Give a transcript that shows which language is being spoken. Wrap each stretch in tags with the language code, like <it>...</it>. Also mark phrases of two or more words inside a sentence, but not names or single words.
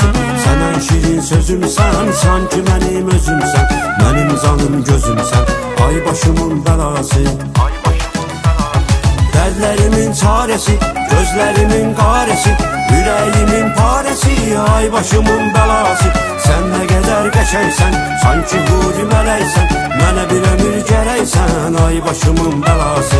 <az>Sənən şirin sözümsən, sanki mənim özümsən, mənim canım gözümsən, ay başımın belası.</az> <tr>Dertlerimin çaresi, gözlerimin qaresi, yüreğimin paresi,</tr> <az>ay başımın belası.</az> <tr>Sen ne kadar</tr> <az>qəşəksən, sanki huri mələksən, mənə bir ömür gərəksən, ay başımın belası.</az>